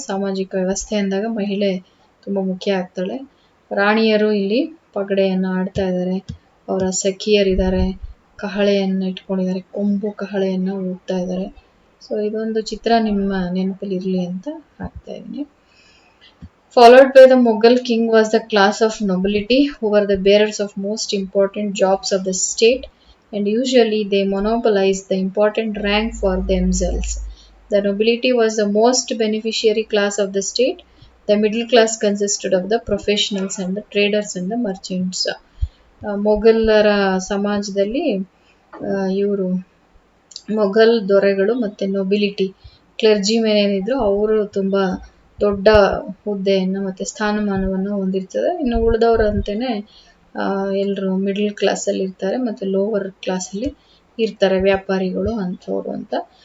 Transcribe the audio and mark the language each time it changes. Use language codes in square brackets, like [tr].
[kn] ಸಾಮಾಜಿಕ ವ್ಯವಸ್ಥೆ ಅಂದಾಗ ಮಹಿಳೆ ತುಂಬ ಮುಖ್ಯ ಆಗ್ತಾಳೆ. ರಾಣಿಯರು ಇಲ್ಲಿ ಪಗಡೆಯನ್ನು ಆಡ್ತಾ ಇದ್ದಾರೆ, ಅವರ ಸಖಿಯರಿದ್ದಾರೆ, ಕಹಳೆಯನ್ನು ಇಟ್ಕೊಂಡಿದ್ದಾರೆ, ಕೊಂಬು ಕಹಳೆಯನ್ನು ಊದ್ತಾ ಇದ್ದಾರೆ. ಸೊ ಇದೊಂದು ಚಿತ್ರ ನಿಮ್ಮ ನೆನಪಲ್ಲಿ ಇರಲಿ ಅಂತ ಹಾಕ್ತಾ ಇದ್ದೀನಿ. [en] Followed by the Mughal king was the class of nobility who were the bearers of most important jobs of the state, and usually they monopolized the important rank for themselves. The nobility was the most beneficiary class of the state. The middle class consisted of the professionals and the traders and the merchants. [kn] ಮೊಘಲರ ಸಮಾಜದಲ್ಲಿ ಇವರು ಮೊಘಲ್ ದೊರೆಗಳು ಮತ್ತು nobility, ಕ್ಲರ್ಜಿಮೆನ್ ಏನಿದ್ರು ಅವರು ತುಂಬ ದೊಡ್ಡ ಹುದ್ದೆಯನ್ನು ಮತ್ತು ಸ್ಥಾನಮಾನವನ್ನು ಹೊಂದಿರ್ತದೆ. ಇನ್ನು ಉಳಿದವರಂತೆಯೇ ಎಲ್ಲರೂ ಮಿಡಲ್ ಕ್ಲಾಸಲ್ಲಿ ಇರ್ತಾರೆ ಮತ್ತು ಲೋವರ್ ಕ್ಲಾಸಲ್ಲಿ ಇರ್ತಾರೆ, ವ್ಯಾಪಾರಿಗಳು ಅಂಥವ್ರು ಅಂತ.